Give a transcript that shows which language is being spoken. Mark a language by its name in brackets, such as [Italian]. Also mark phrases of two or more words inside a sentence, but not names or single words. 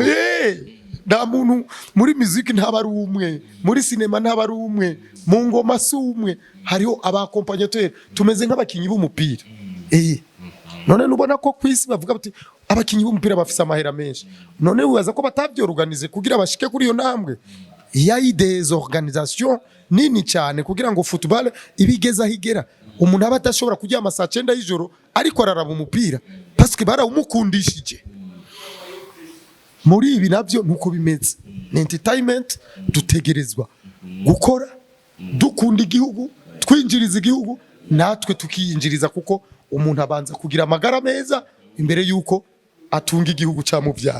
[Rundi] nta muntu muri music ntaba ari umwe muri sinema ntaba ari umwe mu ngoma si umwe hariho abakompanyateur tumeze nk'abakinyi b'umupira none nubona ko kwisi bavuga bati abakinyi b'umupira bafise amahera menshi none wibaza ko batavyorganize kugira bashike kuri iyo ntambwe yayi [French] des organisations [Rundi] nini cyane kugira ngo football ibigeza higera umuntu aba atashobora kujya amasaha 9 y'ijoro ariko araraba umupira [French] parce que [Rundi] barawumukundishije muri ibi navyo nuko bimeze ni entertainment dutegerezwa gukora dukunda igihugu twinjiriza igihugu natwe tukiyinjiriza kuko umuntu abanza kugira amagara meza imbere yuko atunga igihugu cyamuvyaye